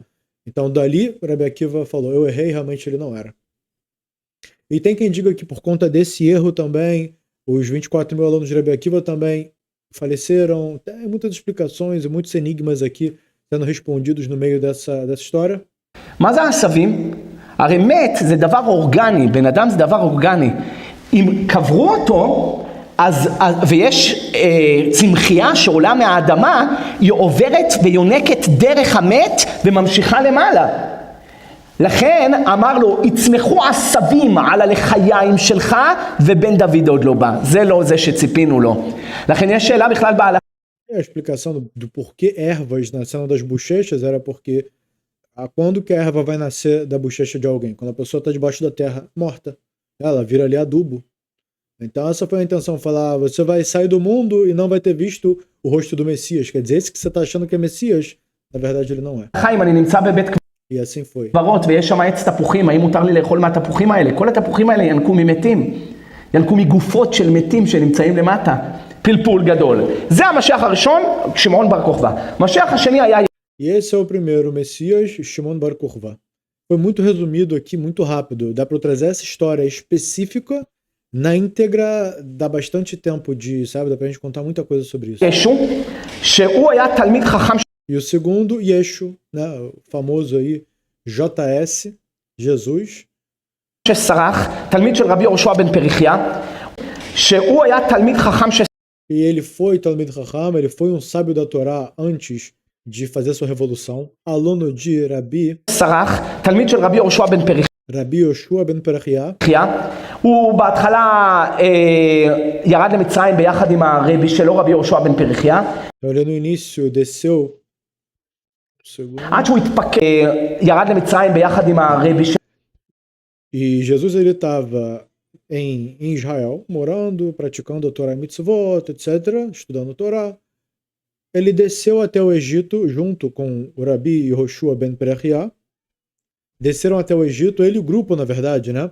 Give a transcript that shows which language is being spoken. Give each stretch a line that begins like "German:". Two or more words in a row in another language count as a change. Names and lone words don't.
Portuguese: Então, dali, Rabi Akiva falou, eu errei, realmente ele não era. E tem quem diga que por conta desse erro também, os 24 mil alunos de Rabi Akiva também faleceram. Tem muitas explicações e muitos enigmas aqui sendo respondidos no meio dessa história.
Hebrew: מה זה העשבים? הרי מת זה דבר אורגני, בן אדם זה דבר אורגני. אם קברו אותו, ויש צמחייה שעולה מהאדמה, היא עוברת ויונקת דרך המת וממשיכה למעלה. לכן אמר לו, יצמחו עשבים על הלחיים שלך ובן דוד עוד לא בא. זה לא זה שציפינו לו. לכן יש שאלה בכלל בהלכה.
Portuguese: A explicação do porquê ervas nascendo das bochechas era porque quando que a erva vai nascer da bochecha de alguém? Quando a pessoa está debaixo da terra morta. Ela vira ali adubo. Então essa foi a intenção, falar, você vai sair do mundo e não vai ter visto o rosto do Messias. Quer dizer, esse que você está achando que é Messias, na verdade ele não é. E assim foi.
Hebrew: ויש שם עץ תפוחים, האם מותר לי לאכול מהתפוחים האלה? כל התפוחים האלה ינקו ממתים. ינקו מגופות של מתים שנמצאים למטה. פלפול גדול. זה המשיח הראשון, שמעון בר כוכבא. משיח השני היה...
Portuguese: E esse é o primeiro, Messias, Shimon Bar Kokhba. Foi muito resumido aqui, muito rápido. Dá para trazer essa história específica na íntegra, dá bastante tempo de, sabe, dá pra gente contar muita coisa sobre isso.
Hebrew: שהוא היה תלמיד חכם.
Portuguese: E o segundo, Yeshu, né, o famoso aí, JS, Jesus.
Hebrew: שסרח, תלמיד של רבי יהושע בן פריחיה, שהוא היה תלמיד חכם
Portuguese: E ele foi
Hebrew: תלמיד חכם,
Portuguese: ele foi um sábio da Torá antes de fazer sua revolução. Aluno de Rabi.
Hebrew: סרח, תלמיד של רבי יהושע בן פריחיה.
Portuguese: Rabi Yoshua ben Perachia.
Hebrew: הוא בהתחלה ירד למצרים ביחד עם הרבי שלו, רבי יהושע בן פריחיה.
Portuguese: Ele no início desceu.
Hebrew: עד שהוא התפקד, ירד למצרים ביחד עם הרבי שלו.
Portuguese: E Jesus ele estava em Israel, morando, praticando a Torá e Mitzvot, etc., estudando a Torá. Ele desceu até o Egito junto com o Rabi Yoshua ben Perachia. Desceram até o Egito, ele e o grupo, na verdade, né?